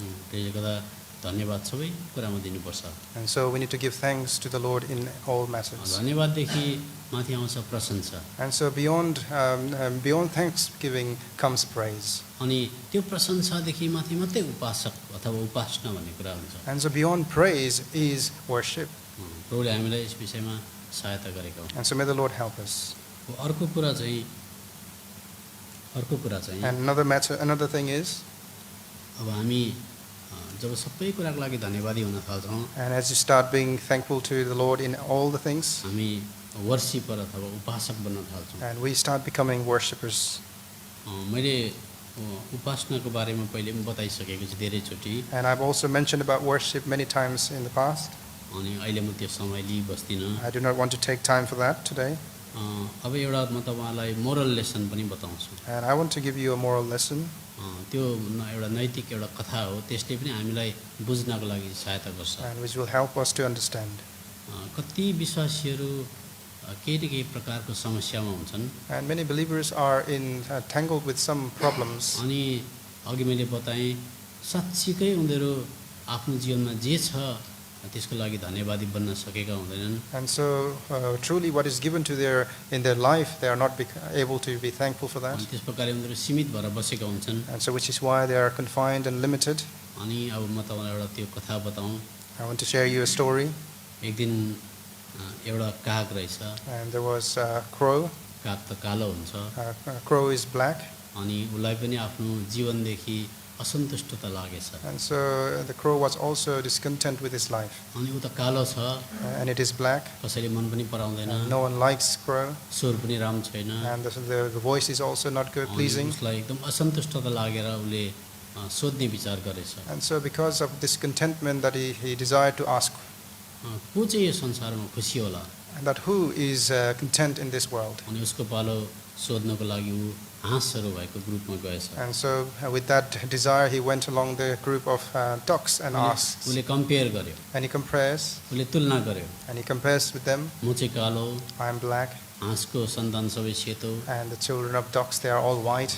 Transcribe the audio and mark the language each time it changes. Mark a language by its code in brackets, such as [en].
[ne] त्यसले गर्दा धन्यवाद सबै कुरामा दिनुपर्छ। [en] And so we need to give thanks to the Lord in all matters. [ne] धन्यवाददेखि माथि आउँछ प्रशंसा। [en] And so beyond thanksgiving comes praise. [ne] अनि त्यो प्रशंसादेखि माथि मात्रै उपासक अथवा उपासना भन्ने कुरा हुन्छ। [en] And so beyond praise is worship. [ne] प्रभुले हामीलाई यस विषयमा सहायता गरेका हुन्। [en] And so may the Lord help us. [ne] अर्को कुरा चाहिँ [en] And another thing is, [ne] अब हामी जब सबै कुराको लागि धन्यवादी हुन थाल्छौँ, [en] and as you start being thankful to the Lord in all the things, [ne] हामी वर्शिपर अथवा उपासक बन्न थाल्छौँ। [en] and we start becoming worshippers. [ne] मैले उपासनाको बारेमा पहिले पनि बताइसकेको छु धेरैचोटि, [en] And I've also mentioned about worship many times in the past. [ne] अनि अहिले म त्यो समय लिइबस्दिनँ। [en] I do not want to take time for that today. [ne] अब एउटा म तपाईँलाई मोरल लेसन पनि बताउँछु। [en] And I want to give you a moral lesson. [ne] त्यो एउटा नैतिक एउटा कथा हो, त्यसले पनि हामीलाई बुझ्नको लागि सहायता गर्छ। [en] And which will help us to understand. [ne] कति विश्वासीहरू केही न केही प्रकारको समस्यामा हुन्छन्। [en] And many believers are tangled with some problems. [ne] अनि अघि मैले बताएँ साँच्चीकै उनीहरू आफ्नो जीवनमा जे छ त्यसको लागि धन्यवादी बन्न सकेका हुँदैनन्। [en] And so truly what is given to in their life, they are not able to be thankful for that. [ne] अनि त्यस प्रकारले उनीहरू सीमित भएर बसेका हुन्छन्। [en] And so which is why they are confined and limited. [ne] अनि अब म तपाईँलाई एउटा त्यो कथा बताउँ। [en] I want to share you a story. [ne] एक दिन एउटा काग रहेछ। [en] And there was a crow. [ne] काग त कालो हुन्छ। [en] A crow is black. [ne] अनि उसलाई पनि आफ्नो जीवनदेखि असन्तुष्टता लागेछ। [en] And so the crow was also discontent with his life. [ne] अनि ऊ त कालो छ। [en] And it is black. [ne] कसैले मन पनि पराउँदैन। [en] No one likes crow. [ne] स्वर पनि राम्रो छैन। [en] And the voice is also not good pleasing. [ne] उसलाई एकदम असन्तुष्टता लागेर उसले सोध्ने विचार गरेछ। [en] And so because of this contentment that he desired to ask, [ne] को चाहिँ यो संसारमा खुसी होला? [en] and that who is content in this world. [ne] अनि उसको पालो सोध्नको लागि ऊ हाँसहरू भएको ग्रुपमा गएछ। [en] And so with that desire he went along the group of ducks and asked. [ne] उसले कम्पेयर गर्यो। [en] And he compares. [ne] उसले तुलना गर्यो। [en] And he compares with them. [ne] म चाहिँ कालो, [en] I am black. [ne] हाँसको सन्तान सबै सेतो। [en] And the children of ducks, they are all white.